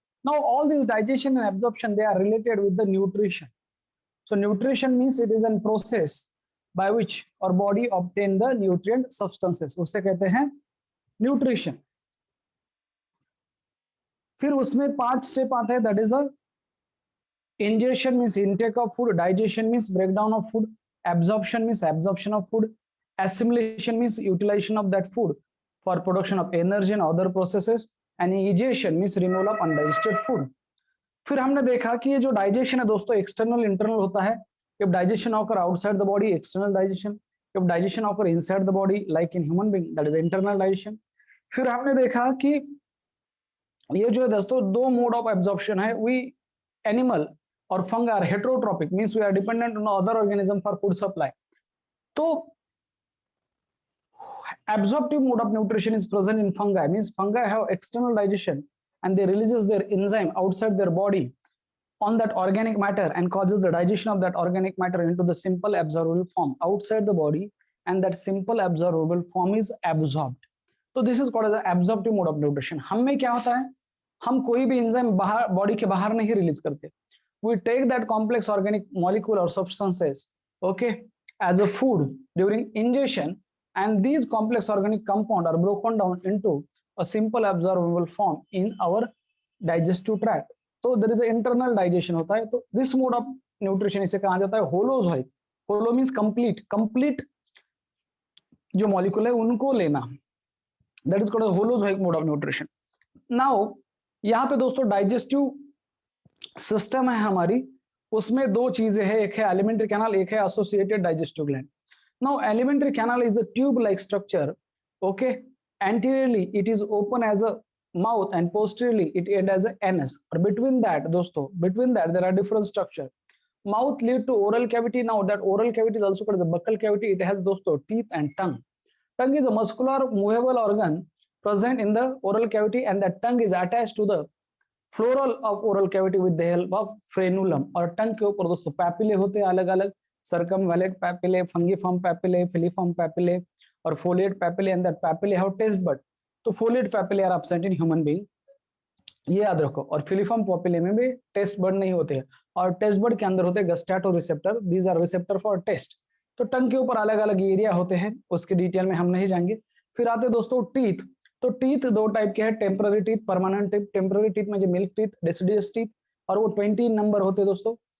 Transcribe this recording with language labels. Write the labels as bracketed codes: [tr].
[en] Now, all these digestion and absorption, they are related with the nutrition. So nutrition means it is a process by which our body obtain the nutrient substances. [hi] उसे कहते हैं nutrition. फिर उसमें 5 step आते हैं. [en] That is a ingestion means intake of food, digestion means breakdown of food, absorption means absorption of food, assimilation means utilization of that food for production of energy and other processes, and egestion means removal of undigested food. [hi] फिर हमने देखा कि ये जो digestion है दोस्तों external internal होता है. [en] If digestion occur outside the body external digestion, if digestion occur inside the body like in human being that is internal digestion. [hi] फिर हमने देखा कि ये जो है दोस्तों दो मोड ऑफ एब्जॉर्प्शन है. [en] We animal और fungi are heterotrophic means we are dependent on other organism for food supply. तो absorptive mode of nutrition is present in fungi, means fungi have external digestion and they releases their enzyme outside their body on that organic matter and causes the digestion of that organic matter into the simple absorbable form outside the body, and that simple absorbable form is absorbed. So this is called as the absorptive mode of nutrition. [hi] हम में क्या होता है, हम कोई भी enzyme बाहर body के बाहर नहीं रिलीज करते. [en] We take that complex organic molecule or substances, okay, as a food during ingestion, and these complex organic compounds are broken down into a simple absorbable form in our digestive tract. तो there is a internal digestion [hi] होता है. तो [en] this mode of nutrition [hi] इसे कहा जाता है holozoic. [en] holo means complete, [hi] complete जो molecule है उनको लेना. [en] That is called holozoic mode of nutrition. Now [hi] यहाँ पे दोस्तों डाइजेस्टिव सिस्टम है हमारी, उसमें दो चीजें हैं. एक है एलिमेंट्री कैनाल, एक है associated digestive gland. [en] Now, alimentary canal is a tube-like structure. Okay, anteriorly it is open as a mouth and posteriorly it ends as a anus. Or between that दोस्तों, between that there are different structure. Mouth lead to oral cavity. Now that oral cavity is also called the buccal cavity. It has दोस्तों teeth and tongue. Tongue is a muscular movable organ present in the oral cavity, and that tongue is attached to the floral of oral cavity with the help of frenulum. [hi] और टंग के ऊपर दोस्तों papillae होते हैं अलग अलग, circumvallate papillae, fungiform papillae, filiform papillae और foliate papillae, [en] and that papillae have taste bud. तो foliate papillae are absent in human being, [hi] ये याद रखो. और फिलिफॉर्म papillae में भी टेस्ट बर्ड नहीं होते हैं, और टेस्ट बर्ड के अंदर होते हैं गस्टैटो receptor. [en] These are receptor for taste. [hi] तो टंग के ऊपर अलग अलग एरिया होते हैं, उसके डिटेल में हम नहीं जाएंगे. फिर आते दोस्तों टीथ. तो टीथ दो टाइप के हैं, temporary teeth, permanent teeth. Temporary teeth में जो मिल्क टीथ, डेसिडियस टीथ, और वो 20 नंबर होते हैं दोस्तों.